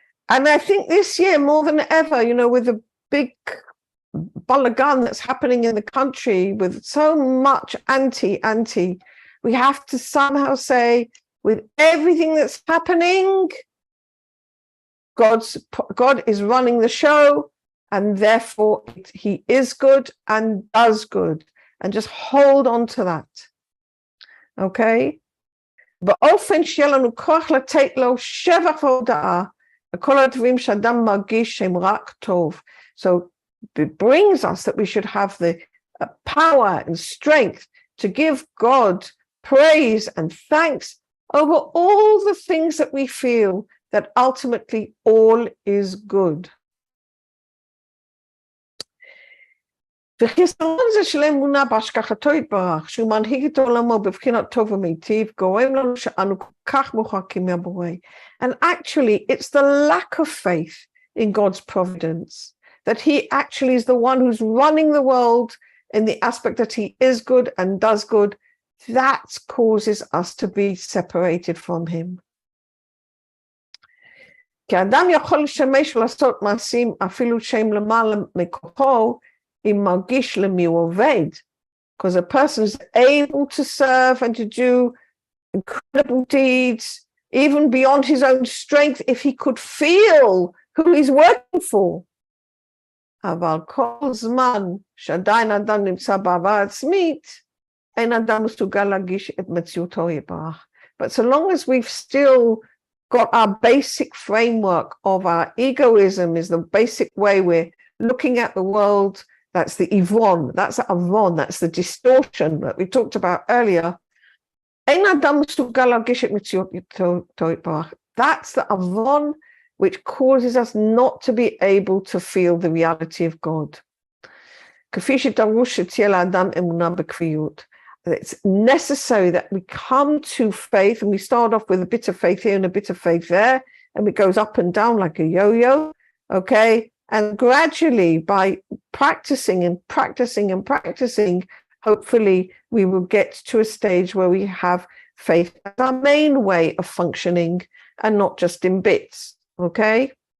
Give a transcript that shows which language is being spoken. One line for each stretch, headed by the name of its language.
English: And I think this year more than ever, with the big balagan that's happening in the country, with so much anti, we have to somehow say, with everything that's happening, God is running the show, and therefore he is good and does good, and just hold on to that, okay?
Hebrew: באופן שיהיה לנו כוח לתת לו שבח והודאה לכל הדברים שאדם מרגיש שהם רק טוב.
English: So it brings us that we should have the power and strength to give God praise and thanks over all the things that we feel, that ultimately all is good.
Hebrew: וחיסרון זה של אמונה בהשגחתו יתברך, שהוא מנהיג את עולמו בבחינת טוב ומיטיב, גורם לנו שאנו כל כך מורחקים מהבורא.
English: And actually, it's the lack of faith in God's providence, that he actually is the one who's running the world in the aspect that he is good and does good, that causes us to be separated from him.
Hebrew: כי האדם יכול לשמש ולעשות מעשים אפילו שהם למעלה מכוחו, אם מרגיש למי הוא עובד.
English: Because a person is able to serve and to do incredible deeds, even beyond his own strength, if he could feel who he's working for.
Hebrew: אבל כל זמן שעדיין אדם נמצא בעבר עצמית, אין אדם מסוגל להגיש את מציאותו יתברך.
English: But so long as we've still got our basic framework of our egoism, is the basic way we're looking at the world, that's the Yvonne, that's the distortion that we talked about earlier.
Hebrew: אין אדם מסוגל להגיש את מציאותו יתברך.
English: That's the Avon which causes us not to be able to feel the reality of God.
Hebrew: כפי שדרוש שתהיה לאדם אמונה בקביעות.
English: It's necessary that we come to faith, and we start off with a bit of faith here and a bit of faith there, and it goes up and down like a yo-yo, okay? And gradually, by practicing and practicing and practicing, hopefully we will get to a stage where we have faith as our main way of functioning and not just in bits, okay?